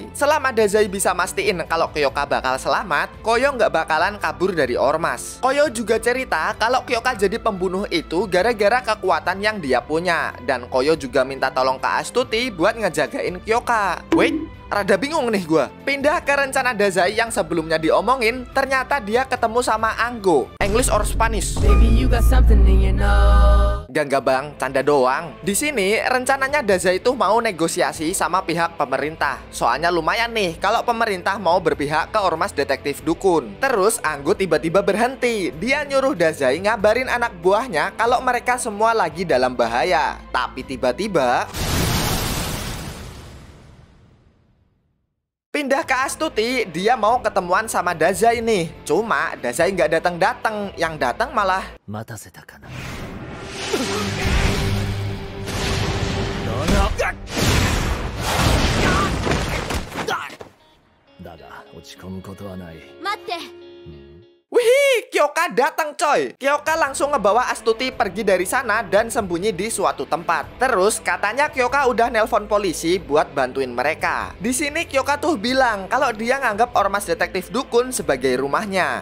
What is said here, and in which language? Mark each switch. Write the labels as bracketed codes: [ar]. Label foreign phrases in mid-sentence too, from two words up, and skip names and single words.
[id] Selama Dazai bisa mastiin kalau Kyoka bakal selamat, Koyo nggak bakalan kabur dari Ormas. Koyo juga cerita kalau Kyoka jadi pembunuh itu gara-gara kekuatan yang dia punya. Dan Koyo juga minta tolong ke Astuti buat ngejagain Kyoka. Wait, rada bingung nih gua. Pindah ke rencana Dazai yang sebelumnya diomongin, ternyata dia ketemu sama Anggo. [en] English or Spanish? Baby, you got something in your nose. [id] Gak bang, canda doang. Di sini rencananya Dazai itu mau negosiasi sama pihak pemerintah. Soalnya lumayan nih kalau pemerintah mau berpihak ke Ormas Detektif Dukun. Terus Anggo tiba-tiba berhenti. Dia nyuruh Dazai ngabarin anak buahnya kalau mereka semua lagi dalam bahaya. Tapi tiba-tiba pindah ke Astuti, dia mau ketemuan sama Dazai nih. Cuma Dazai nggak datang-datang, yang datang malah [ja] 待たせたかな。だが落ち込むことはない。待って。 [id] wih, Kyoka datang coy. Kyoka langsung ngebawa Astuti pergi dari sana dan sembunyi di suatu tempat. Terus katanya Kyoka udah nelpon polisi buat bantuin mereka. Di sini Kyoka tuh bilang kalau dia nganggap Ormas Detektif Dukun sebagai rumahnya.